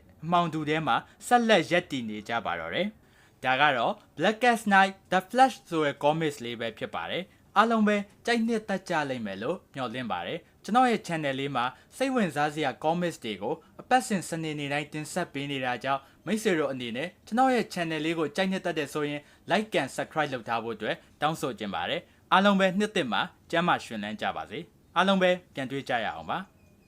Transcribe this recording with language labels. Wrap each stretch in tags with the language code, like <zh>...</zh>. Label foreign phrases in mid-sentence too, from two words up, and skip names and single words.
<my>အမှောင်တူထဲမှာဆက်လက်ရပ်တည်နေကြပါတော့တယ်။ဒါကတော့ Blackest Night The Flash ဆိုတဲ့ comics လေးပဲဖြစ်ပါတယ်။အားလုံးပဲကြိုက်နှစ်သက်ကြလိမ့်မယ်လို့မျှော်လင့်ပါတယ်။ကျွန်တော်ရဲ့ channel လေးမှာစိတ်ဝင်စားစရာ comics တွေကိုအပတ်စဉ်စနေနေ့တိုင်းတင်ဆက်ပေးနေတာကြောင့်မမိတ်ဆွေတို့အနေနဲ့ကျွန်တော်ရဲ့ channel လေးကိုကြိုက်နှစ်သက်တဲ့ဆိုရင်</my> <en>like and subscribe</en> <my>လုပ်ထားဖို့အတွက်တောင်းဆိုချင်ပါတယ်အားလုံးပဲနှစ်သက်မှာကျမ်းမာရှင်လန်းကြပါစေအားလုံးပဲပြန်တွေ့ကြရအောင်ပါ</my>